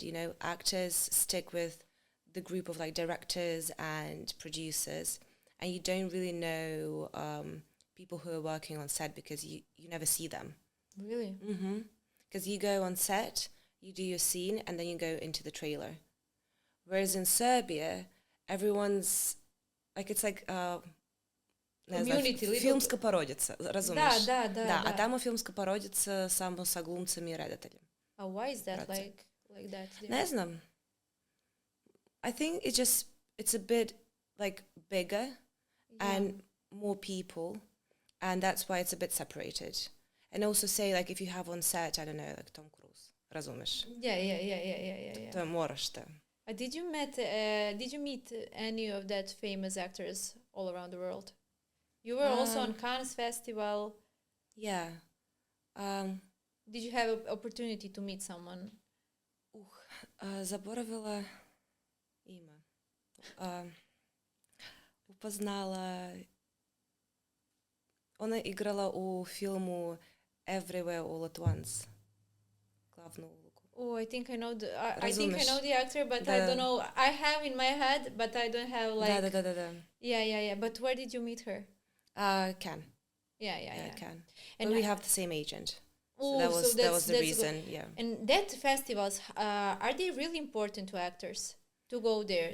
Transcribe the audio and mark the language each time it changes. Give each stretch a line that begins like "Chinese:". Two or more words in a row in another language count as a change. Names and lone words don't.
English: You know, actors stick with the group of like directors and producers, and you don't really know people who are working on set because you never see them. Really? Mm-hmm. Because you go on set, you do your scene, and then you go into the trailer. Whereas in Serbia, everyone's like, it's like Community,
Serbian: filmska parodica, razumiješ? Da, a tamo filmska parodica samo sa glumcem i redateljem.
English: Why is that like that?
Serbian: Ne znam.
English: I think it's a bit like bigger and more people, and that's why it's a bit separated. And also say like if you have on set, I don't know, like Tom Cruise, razumeš? Yeah.
Serbian: To moraš te.
English: Did you meet any of that famous actors all around the world? You were also on Cannes Festival. Yeah. Did you have an opportunity to meet someone?
Serbian: Zaboravila ime. Upoznala, ona je igrala u filmu Everywhere All at Once. Glavnu ulogu.
English: Oh, I think I know the actor, but I don't know. I have in my head, but I don't have like...
Serbian: Da.
English: Yeah. But where did you meet her? Cannes. Yeah. Cannes. And but we have the same agent. Oh, so that was the reason, good. yeah. And that festivals, are they really important to actors to go there?